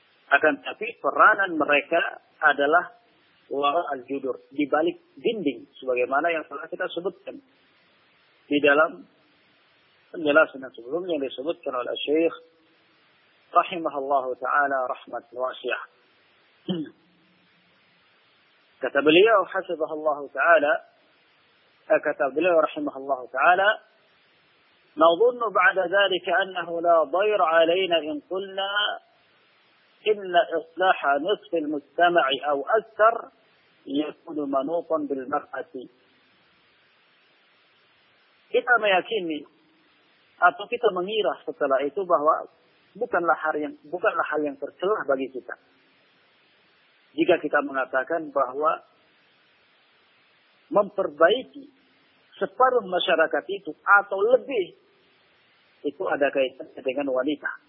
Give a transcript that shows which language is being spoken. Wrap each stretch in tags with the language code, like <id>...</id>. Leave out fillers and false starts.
<id>Akan tapi peranan mereka adalah</id> <ar>wara al-judur,</ar> <id>di balik dinding, sebagaimana yang telah kita sebutkan di dalam penjelasan yang sebelumnya yang disebutkan oleh Syekh rahimahallahu ta'ala rahmat wasiah. Kata beliau hasibahallahu ta'ala, kata beliau rahimahallahu ta'ala,</id> <ar>نظن بعد ذلك أنه لا ضير علينا إن قلنا إن إصلاح نصف المجتمع أو أكثر يكون منوطا بالمرأة.</ar> <id>Kita meyakini atau kita mengira setelah itu bahwa bukanlah hal yang tercelah bagi kita jika kita mengatakan bahwa memperbaiki separuh masyarakat itu atau lebih itu ada kaitannya dengan wanita.</id>